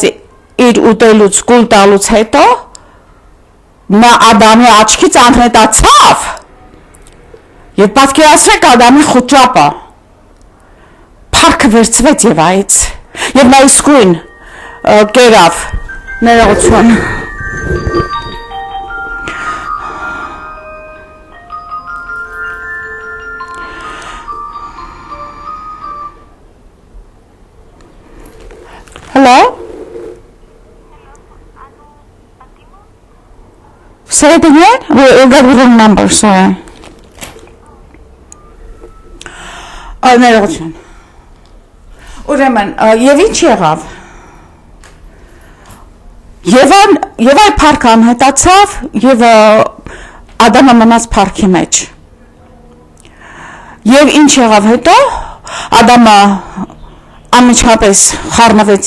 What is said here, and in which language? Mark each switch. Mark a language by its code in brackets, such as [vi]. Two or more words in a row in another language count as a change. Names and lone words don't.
[hy] իր ուտելուց կուլ տալուց հետո նա Ադամի աչքից անհետացավ եւ պատկերացրեք Ադամի խոճապը փառքը վերցվեց Եվայից եւ նա իսկույն կերավ ներողություն Hello? [en] Say it again? We got the wrong number, sorry. [hy] Ներողություն Ուրեմն եւ ինչ եղավ Եվ այ փառքը անհետացավ եւ Ադամը մնաց փառքի մեջ եւ ինչ եղավ հետո Ադամը անմիջապես խառնվեց